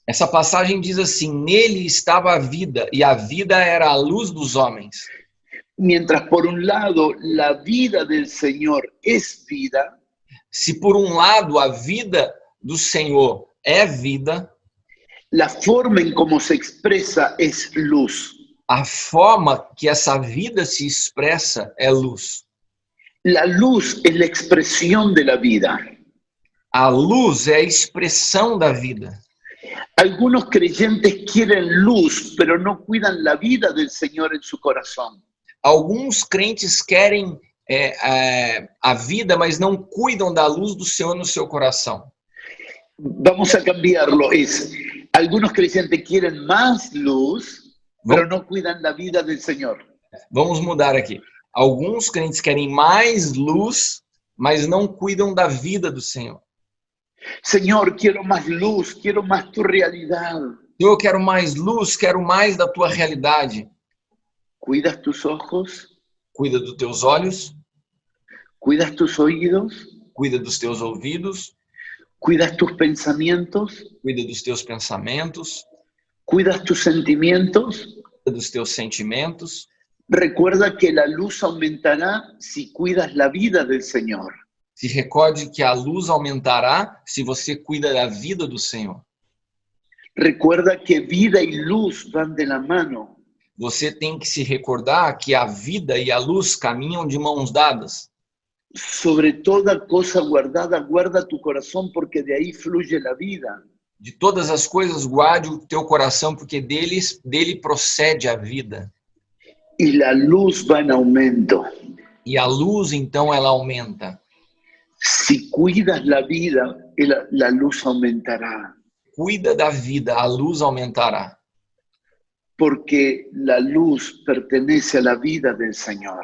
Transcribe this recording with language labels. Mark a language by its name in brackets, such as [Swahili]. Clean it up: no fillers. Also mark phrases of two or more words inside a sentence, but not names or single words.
[Portuguese] Essa passagem diz assim: nele estava a vida e a vida era a luz dos homens. [Spanish] Mientras por un lado la vida del Señor es vida, [Portuguese] Se por um lado a vida do Senhor é vida, [Spanish] la forma en cómo se expresa es luz. [Portuguese] a forma que essa vida se expressa é luz. [Spanish] La luz es la expresión de la vida. [Portuguese] A luz é a expressão da vida. [Spanish] Algunos creyentes quieren luz, pero no cuidan la vida del Señor en su corazón. [Portuguese] Alguns crentes querem a vida, mas não cuidam da luz do Senhor no seu coração. [Spanish] Vamos a cambiarlo. Algunos creyentes quieren más luz, pero no cuidan la vida del Señor. [Portuguese] Vamos mudar aqui. Alguns crentes querem mais luz, mas não cuidam da vida do Senhor. [Spanish] Señor, quiero más luz, quiero más tu realidad. [Portuguese] Eu quero mais luz, quero mais da tua realidade. [Spanish] ¿Cuidas tus ojos? [Portuguese] Cuida dos teus olhos, [Spanish] ¿Cuidas tus oídos? [Portuguese] cuida dos teus ouvidos, [Spanish] ¿Cuidas tus pensamientos? [Portuguese] cuida dos teus pensamentos, [Spanish] ¿Cuidas tus sentimientos? [Portuguese] cuida dos teus sentimentos. [Spanish] Recuerda que la luz aumentará si cuidas la vida del Señor. [Portuguese] Se recorde que a luz aumentará se você cuida da vida do Senhor. [Spanish] Recuerda que vida y luz van de la mano. [Portuguese] Você tem que se recordar que a vida e a luz caminham de mãos dadas. [Spanish] Sobre toda cosa guardada, guarda tu corazón porque de ahí fluye la vida. [Portuguese] De todas as coisas, guarde o teu coração, porque dele procede a vida. [Spanish] Y la luz va en aumento. [Portuguese] E a luz, então, ela aumenta. [Spanish] Si cuidas la vida, la luz aumentará. [Portuguese] Cuida da vida, a luz aumentará. [Spanish] Porque la luz pertenece a la vida del Señor.